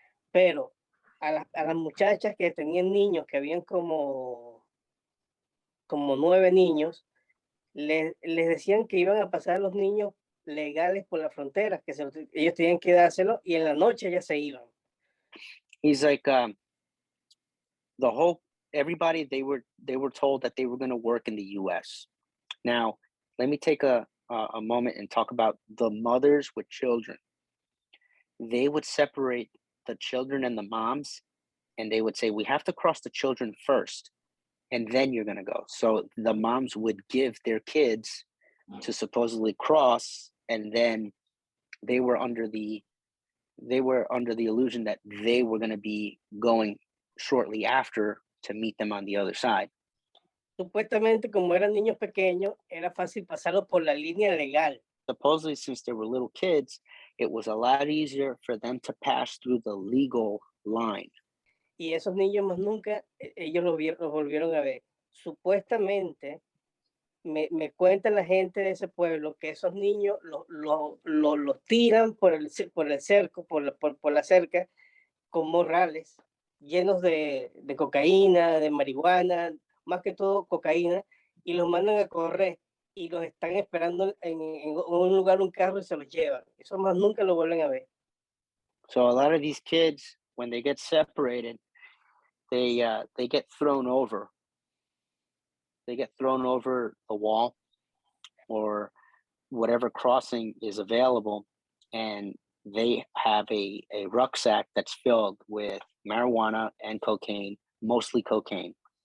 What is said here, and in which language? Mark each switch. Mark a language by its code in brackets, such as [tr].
[es] Pero a las muchachas que tenían niños, que habían como 9 niños, les decían que iban a pasar a los niños legales por la frontera, que ellos tenían que dárselo y en la noche ya se iban. [en] He's like, everybody, they were told that they were going to work in the U.S. Now, let me take a moment and talk about the mothers with children. They would separate the children and the moms, and they would say, we have to cross the children first, and then you're going to go. So the moms would give their kids to supposedly cross, and then they were under the illusion that they were going to be going shortly after to meet them on the other side. [es] Supuestamente, como eran niños pequeños, era fácil pasarlos por la línea legal. [en] Supposedly, since they were little kids, it was a lot easier for them to pass through the legal line. [es] Y esos niños más nunca, ellos los volvieron a ver. Supuestamente, me cuenta la gente de ese pueblo que esos niños los tiran por el cerco, por la cerca, con morrales llenos de cocaína, de marihuana, más que todo cocaína, y los mandan a correr y los están esperando en un lugar, un carro, y se los llevan. Eso más nunca lo vuelven a ver. [en] So a lot of these kids, when they get separated, they get thrown over. They get thrown over the wall or whatever crossing is available, and they have a rucksack that's filled with marijuana and cocaine, mostly cocaine.